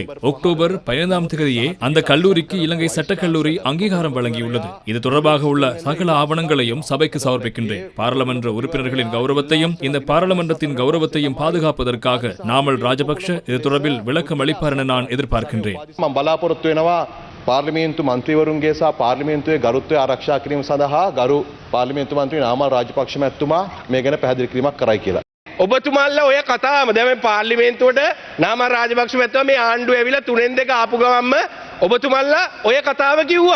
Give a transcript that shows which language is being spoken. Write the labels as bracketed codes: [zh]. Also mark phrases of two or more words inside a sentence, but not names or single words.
[ta] அக்டோபர் 15ஆம் தேதியே அந்த கல்லூரிக்கு இலங்கை சட்டக்கல்லூரி அங்கீகாரம் வழங்கியுள்ளது. இது தொடர்பாக உள்ள சகல ஆவணங்களையும் சபைக்கு சமர்ப்பிக்கின்றேன். பாராளுமன்ற உறுப்பினர்களின் கௌரவத்தையும் இந்த பாராளுமன்றத்தின் கௌரவத்தையும் பாதுகாப்பதற்காக நாமல் ராஜபக்ஷ இது தொடர்பில் விளக்கம் அளிப்பார் என நான் எதிர்பார்க்கின்றேன். [si] පාර්ලිමේන්තු මන්ත්‍රීවරුන්ගේ සහ පාර්ලිමේන්තුවේ ගරුත්වය ආරක්ෂා කිරීම සඳහා ගරු පාර්ලිමේන්තු මන්ත්‍රී නාමල් රාජපක්ෂ මැතිතුමා මේ ගැන පැහැදිලි කිරීමක් කරයි කියලා. ඔබතුමාලා ඔය කතාවම දැන් මේ පාර්ලිමේන්තුවට නාමල් රාජපක්ෂ මැතිතුමා මේ ආණ්ඩුව ඇවිල්ලා 3 2 ආපු ගමන්ම ඔබතුමාලා ඔය කතාව කිව්වා.